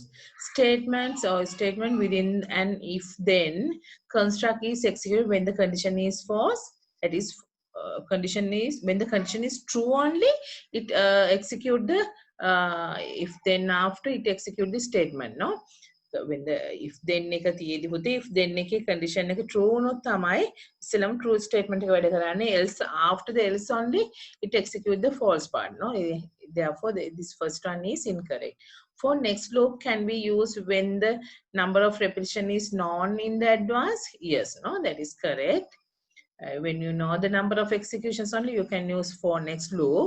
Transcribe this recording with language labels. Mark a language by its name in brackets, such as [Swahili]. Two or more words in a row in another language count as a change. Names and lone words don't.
[English] Statements or statement within an if-then construct is executed when the condition is false. That is, condition is when the condition is true only. It execute the if-then after it execute the statement. No. So when the if then [Sinhala] එක තියෙදි පුතේ [English] if then [Sinhala] එකේ condition එක true වුණොත් තමයි ඉස්සෙල්ලම [English] true statement [Sinhala] එක වැඩ කරන්නේ, [English] else after the else only it execute the false part, no? Therefore this first one is incorrect. For next loop can be used when the number of repetition is known in the advance. Yes, no, that is correct. When you know the number of executions only, you can use for next loop.